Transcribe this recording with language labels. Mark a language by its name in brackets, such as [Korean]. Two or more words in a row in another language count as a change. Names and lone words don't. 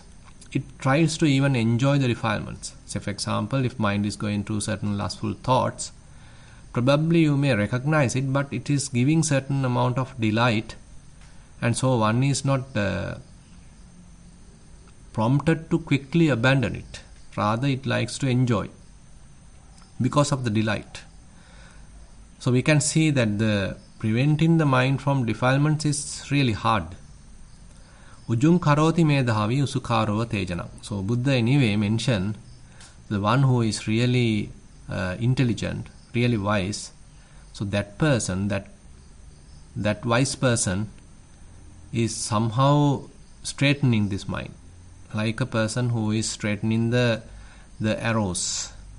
[English] It tries to even enjoy the defilements. Say for example, if mind is going through certain lustful thoughts, probably you may recognize it, but it is giving certain amount of delight, and so one is not prompted to quickly abandon it. Rather, it likes to enjoy because of the delight. So we can see that the preventing the mind from defilements is really hard. [Pali] Ujung karoti medhavi usukarova tejanam. [English] So Buddha anyway mentioned the one who is really intelligent, really wise. So that person, that wise person is somehow straightening this mind, like a person who is straightening the arrows.